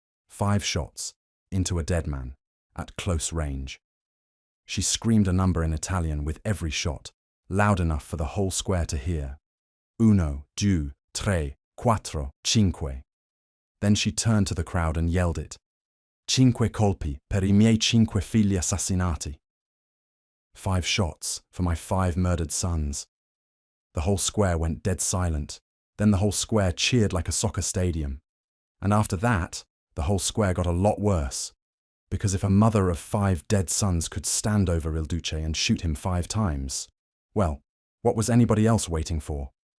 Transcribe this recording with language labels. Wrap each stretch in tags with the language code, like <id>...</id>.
<en>5 shots, into a dead man, at close range. She screamed a number in Italian with every shot, loud enough for the whole square to hear. 1, 2, 3, 4, 5. Then she turned to the crowd and yelled it.</en> <it>5 colpi per I miei 5 figli assassinati.</it> <en>5 shots for my 5 murdered sons. The whole square went dead silent. Then the whole square cheered like a soccer stadium. And after that, the whole square got a lot worse. Because if a mother of 5 dead sons could stand over Il Duce and shoot him 5 times, well, what was anybody else waiting for?</en>